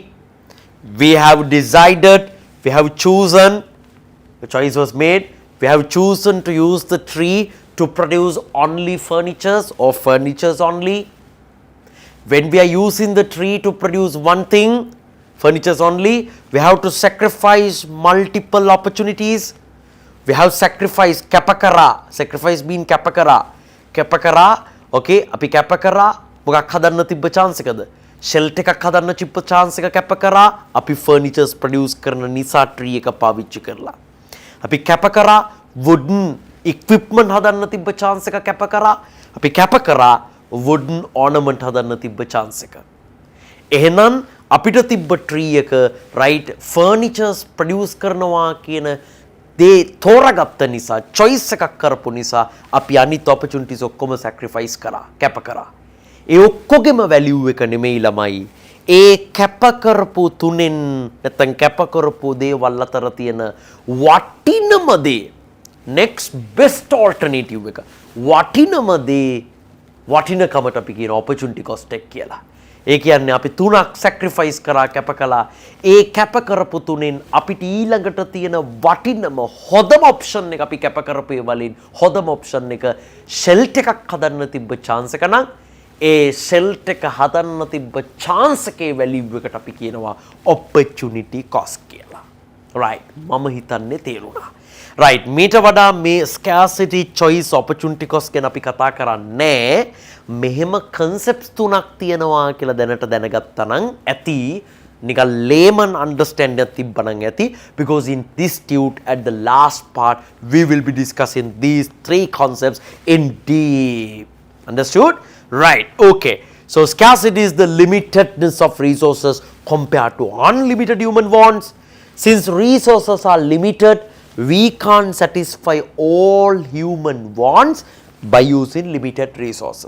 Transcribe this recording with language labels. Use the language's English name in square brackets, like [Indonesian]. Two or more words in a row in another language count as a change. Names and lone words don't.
[English] We have decided, we have chosen, the choice was made, we have chosen to use the tree to produce only furnitures or furnitures only. When we are using the tree to produce one thing, furnitures only, we have to sacrifice multiple opportunities. We have sacrificed kapakara. Sacrifice mean [Sinhala] කැපකරා. කැපකරා, okay, අපි කැපකරා, මොකක් හදන්න තිබ්බ chance එකද. Shelter එකක් හදන්න චිප්ප chance එක කැප කරා අපි [English] furnitures produce [Sinhala] කරන නිසා tree එක පාවිච්චි කරලා අපි කැප කරා [English] wooden equipment [Sinhala] හදන්න තිබ්බ chance එක කැප කරා අපි කැප කරා [English] wooden ornament [Sinhala] හදන්න තිබ්බ chance එක එහෙනම් අපිට තිබ්බ tree එක [English] right furnitures produce [Sinhala] කරනවා කියන දේ තෝරාගත්ත නිසා choice එකක් කරපු නිසා අපි අනිත් opportunities ඔක්කොම sacrifice කරා කැප කරා ඒ ඔක්කොගෙම වැලියු එක නෙමෙයි ළමයි. ඒ කැප කරපු තුනෙන් නැත්නම් කැප කරපු දේවල් අතර තියෙන වටිනම දේ [English] next best alternative [Sinhala] එක. වටිනම දේ වටිනකමට අපි කියන [English] opportunity cost [Sinhala] එක කියලා. ඒ කියන්නේ අපි තුනක් sacrifice කරා කැප කළා. ඒ කැප කරපු තුනෙන් අපිට ඊළඟට තියෙන වටිනම හොඳම option එක අපි කැප කරපු ඒ වලින් හොඳම option එක shelter එකක් හදන්න තිබ්බ chance එක නම් ඒ shelter එක හදන්න තිබ්බ chance එකේ value එකට අපි කියනවා [English] opportunity cost [Sinhala] කියලා. right මම හිතන්නේ තේරුණා. right මීට වඩා මේ [English] scarcity choice opportunity cost [Sinhala] ගැන අපි කතා කරන්නේ මෙහෙම concepts තුනක් තියෙනවා කියලා දැනට දැනගත්තා නම් ඇති නිකන් [English] layman understanding [Sinhala] එකක් තිබ්බනම් ඇති [English] because in this tute at the last part we will be discussing these three concepts in deep. Understood? Right, okay. So scarcity is the limitedness of resources compared to unlimited human wants. Since resources are limited, we can't satisfy all human wants by using limited resources.